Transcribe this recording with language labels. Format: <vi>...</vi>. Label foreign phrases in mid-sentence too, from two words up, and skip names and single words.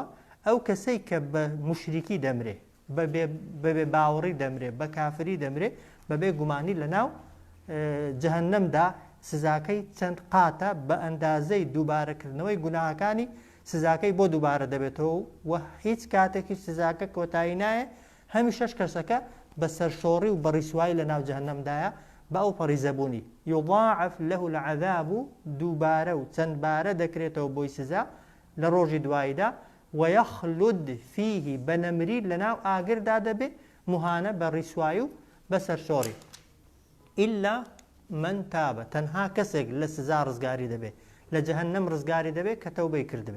<ckb>ئەو کەسەی کە بە مشریکی دەمرێ بەبێ باوەڕی دەمرێ بە کافری دەمرێ بەبێ گومانی لەناو جەهەنەمدا سزاکەی چەند قاتە بە ئەندازەی دووبارەکردنەوەی گوناهەکانی سزاکەی بۆ دووبارە دەبێتەوە و هیچ کاتێکی سزاکە کۆتایی نایە. هەمیشەش کەسەکە بە سەرشۆڕی و بە ڕیسوایی لەناو جەهەنەمدایە بە ئەو پەڕیزەبوونی.</ckb> <ar>يضاعف له العذاب</ar> <ckb>دووبارە و چەند بارە دەکرێتەوە بۆی سزا لە ڕۆژی دواییدا.</ckb> <ar>ويخلد فيه</ar> <ckb>بەنەمری لەناو ئاگردا دەبێ مهانە بە ڕیسوایی و بە سەرشۆڕی.</ckb> <ar>إلا من تابە</ar> <ckb>تەنها کەسێک لە سزا ڕزگاری دەبێ لە جەهەنەم ڕزگاری دەبێت کە تەوبەی کردبێ.</ckb>